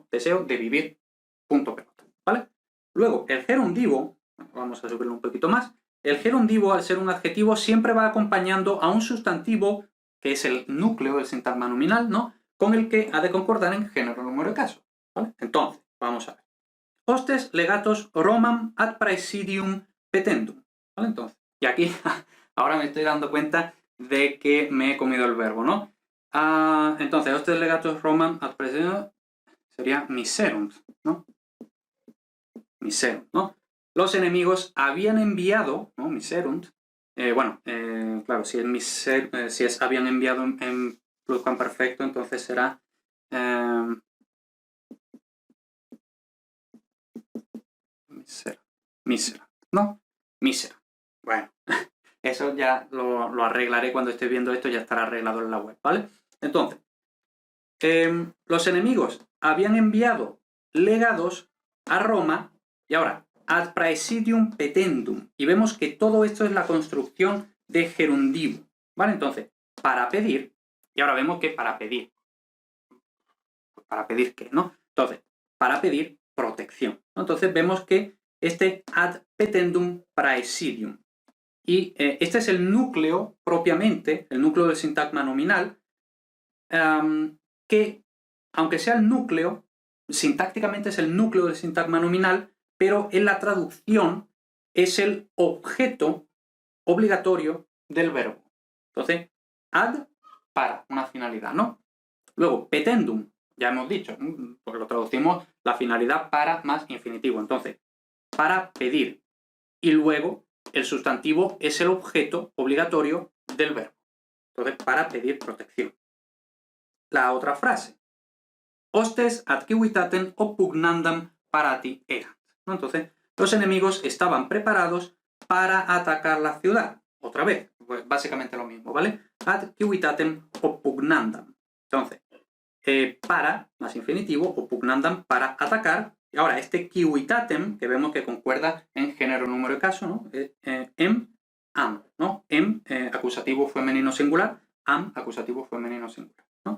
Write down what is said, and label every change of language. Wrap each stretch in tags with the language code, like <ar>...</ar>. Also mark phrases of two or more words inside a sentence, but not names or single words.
<es>Deseo de vivir, punto pelota, ¿vale? Luego, el gerundivo, vamos a subirlo un poquito más, el gerundivo, al ser un adjetivo, siempre va acompañando a un sustantivo, que es el núcleo del sintagma nominal, ¿no? Con el que ha de concordar en género, número y caso, ¿vale? Entonces, vamos a ver.</es> <la>Hostes legatos Romam ad praesidium petendum,</la> <es>¿vale? Entonces, y aquí ahora me estoy dando cuenta de que me he comido el verbo, ¿no? Entonces,</es> <la>hostes legatos Romam ad praesidium sería miserunt, ¿no? Miserunt,</la> <es>¿no? Los enemigos habían enviado, ¿no? Miserunt, claro, si es habían enviado en pluscuamperfecto, entonces será mísera, ¿no?</es> <la>Mísera.</la> <es>Bueno, eso ya lo arreglaré cuando esté viendo esto, ya estará arreglado en la web, ¿vale? Entonces, los enemigos habían enviado legados a Roma y ahora</es> <la>ad praesidium petendum.</la> <es>Y vemos que todo esto es la construcción de gerundivo, ¿vale? Entonces, para pedir, y ahora vemos que para pedir. ¿Para pedir qué, no? Entonces, para pedir protección, ¿no? Entonces vemos que este</es> <la>ad petendum praesidium.</la> <es>Y este es el núcleo propiamente, el núcleo del sintagma nominal, que, aunque sea el núcleo, sintácticamente es el núcleo del sintagma nominal, pero en la traducción es el objeto obligatorio del verbo. Entonces, ad, para una finalidad, ¿no? Luego, petendum, ya hemos dicho, porque lo traducimos la finalidad para más infinitivo. Entonces, para pedir. Y luego, el sustantivo es el objeto obligatorio del verbo. Entonces, para pedir protección. La otra frase. Hostes ad civitatem oppugnandam parati erant, ¿no? Entonces, los enemigos estaban preparados para atacar la ciudad. Otra vez, pues básicamente lo mismo, ¿vale? Ad civitatem oppugnandam. Entonces, para, más infinitivo, oppugnandam, para atacar, Y ahora, este civitatem, que vemos que concuerda en género, número y caso, ¿no? Am, ¿no? Acusativo femenino singular, am, acusativo femenino singular, ¿no?</es>